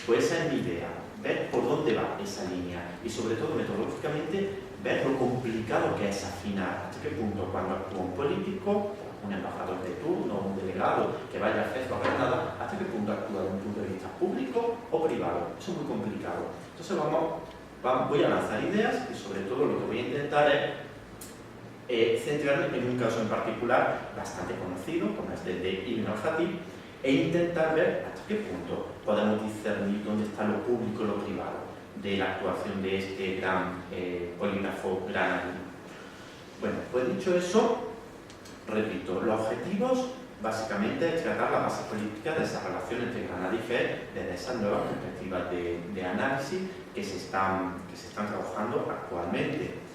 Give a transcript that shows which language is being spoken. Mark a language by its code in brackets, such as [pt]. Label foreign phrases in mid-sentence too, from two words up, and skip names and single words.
[es] Pues esa es mi idea, ver por dónde va esa línea y sobre todo metodológicamente ver lo complicado que es afinar hasta qué punto cuando actúa un político, un embajador de turno, un delegado que vaya a hacer o Granada, hasta qué punto actúa desde un punto de vista público o privado. Eso es muy complicado. Entonces voy a lanzar ideas y sobre todo lo que voy a intentar es centrarme en un caso en particular bastante conocido, como es el de Ibn al-Khatib, e intentar ver hasta qué punto podemos discernir dónde está lo público y lo privado de la actuación de este gran polígrafo granadino. Bueno, pues dicho eso, repito, los objetivos básicamente es tratar la base política de esa relación entre Granada y Fez desde esas nuevas perspectivas de análisis que se están trabajando actualmente.